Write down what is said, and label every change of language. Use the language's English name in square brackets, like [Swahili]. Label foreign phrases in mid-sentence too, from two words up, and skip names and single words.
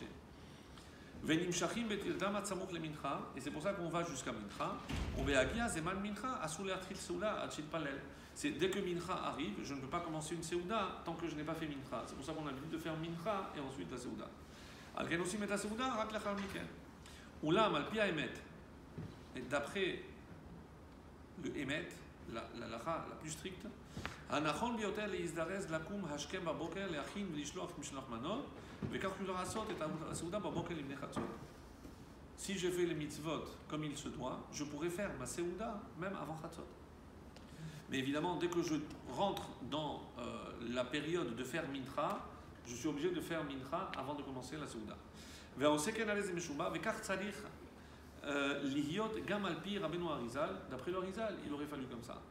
[French] Et c'est pour ça qu'on va jusqu'à Mincha. C'est dès que Mincha arrive, je ne peux pas commencer une Seouda tant que je n'ai pas fait Mincha. C'est pour ça qu'on a l'habitude de faire Mincha et ensuite la Seouda. [Hebrew] על כן [French] aussi met la Seouda, [Hebrew] רק לאחר מכן. אולם, על פי האמת. [French] Et d'après le Emet, la lacha la plus stricte, [Hebrew] הנכון ביותר להזדרז לקום השכם בבוקר, להכין ולשלוח משלוח מנות, וכך לעשות את הסעודה בבוקר לפני חצות. [French] Si je fais les mitzvot comme il se doit, je pourrais faire ma Seouda même avant Chatzot. Mais évidemment, dès que je rentre dans la période de faire Mincha, je suis obligé de faire Mincha avant de commencer la Seouda. D'après le Harizal, il aurait fallu comme ça.